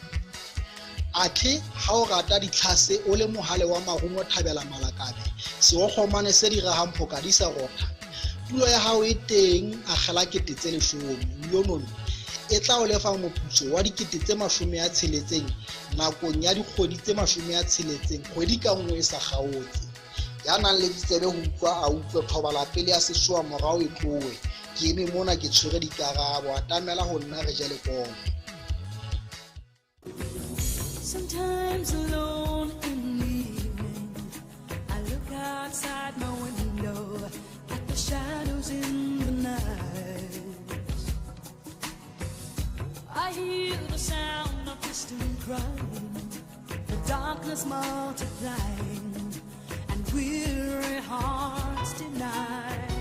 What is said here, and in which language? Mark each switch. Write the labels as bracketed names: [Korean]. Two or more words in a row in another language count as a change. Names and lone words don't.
[Southern Sotho] athe ha o rata ditlhase o le mohale wa marumo thabela malakabe se o khomane se di ga hamphoka di sa rota tulo ya hao e teng a gela kete tse 10 Boyonomi e tla o lefa moputso wa R60 nakong ya dikgwedi tse 60 kgwedi ka nngwe e sa kgaotse. Ya nang le ditsebe ho utlwa a utlwe thobala pele ya sesoa morao e tlowe. Ke eme mona ke tshwere dikarabo, atamela ho nna re je lekong. [English] Sometimes alone in the evening, I look outside my window at the shadows in the night. I hear the sound of distant crying, the darkness multiplying, and weary hearts deny.